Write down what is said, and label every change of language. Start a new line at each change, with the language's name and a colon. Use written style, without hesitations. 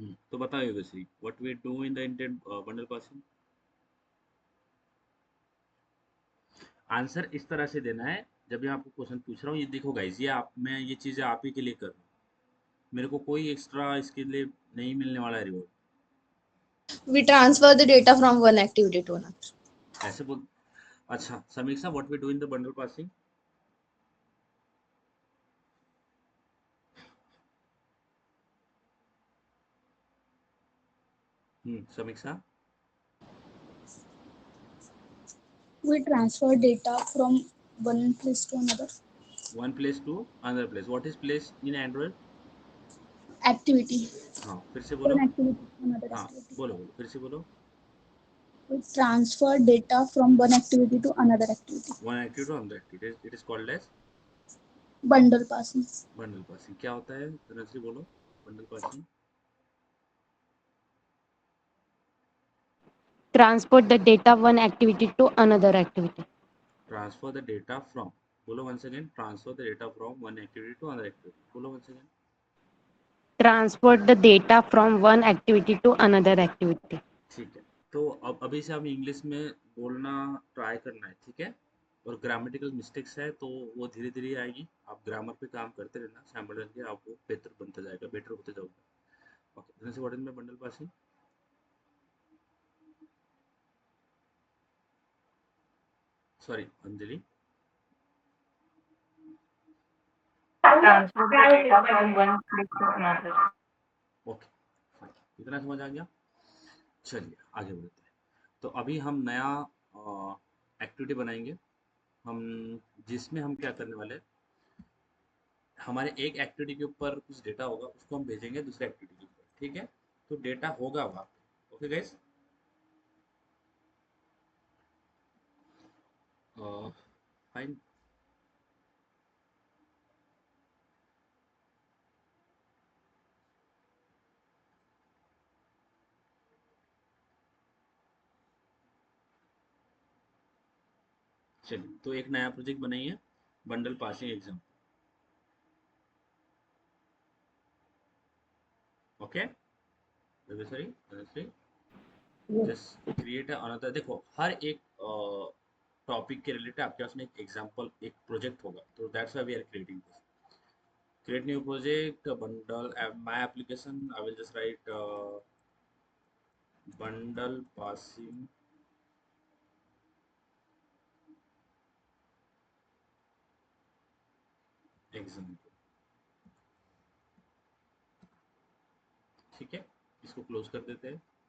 Hindi: तो बताओ
English: Yogeshwari, what we do in the intent bundle passing.
Hindi: Answer इस तरह से देना है। जब मैं आपको क्वेश्चन पूछ रहा हूँ, ये देखो गाइस, ये आप, मैं ये चीजें आप ही के लिए कर रहा हूँ। मेरे को कोई एक्स्ट्रा इसके लिए नहीं मिलने वाला है reward.
English: We transfer the data from one activity to another.
Hindi: ऐसे बोल।
English: अच्छा Samiksha, what we do in the bundle passing.
Hindi: समीक्षा।
English: We transfer data from one place to another. One place to another place, what is place in Android. Activity.
Hindi: हाँ फिर से
English: One
Hindi: बोलो।
English: activity to another
Hindi: हाँ
English: activity.
Hindi: बोलो बोलो, फिर से बोलो।
English: We transfer data from one activity to another activity. One activity to another activity, it is called as Bundle passing. Bundle passing.
Hindi: क्या होता है धनश्री, बोलो।
English: Bundle passing. Transport the data one activity to another activity. Transfer the data from, बोलो once again, transfer the data from one activity to another activity, बोलो once again. Transport the data from one activity to another activity.
Hindi: ठीक है। तो अब अभी से हम English में बोलना ट्राई करना है, ठीक है। और ग्रामेटिकल मिस्टेक्स है तो वो धीरे धीरे आएगी। आप ग्रामर पे काम करते रहना, साइमल्टेनियसली आप वो बेहतर बनता जाएगा, बेटर होते जाओगे।
English: Okay, जैसे what is my bundle passing. Sorry Anjali. Transfer the data from one place to another.
Hindi: Okay fine, इतना समझ आ गया। चलिए आगे बढ़ते हैं। तो अभी हम नया एक्टिविटी बनाएंगे, हम जिसमें हम क्या करने वाले हैं, हमारे एक एक्टिविटी के ऊपर कुछ डेटा होगा, उसको हम भेजेंगे दूसरे एक्टिविटी के ऊपर, ठीक है। तो डेटा होगा वहाँ पे। Okay guys, fine. चलिए, तो एक नया प्रोजेक्ट बनाइए, bundle passing exam.
English: Okay sorry, just create another.
Hindi: देखो हर एक टॉपिक के रिलेटेड आपके पास में एक एग्जांपल, एक प्रोजेक्ट होगा, तो
English: That's why we are creating this. Create new project, bundle, my application. I will just write bundle passing example.
Hindi: ठीक है, इसको क्लोज कर देते हैं।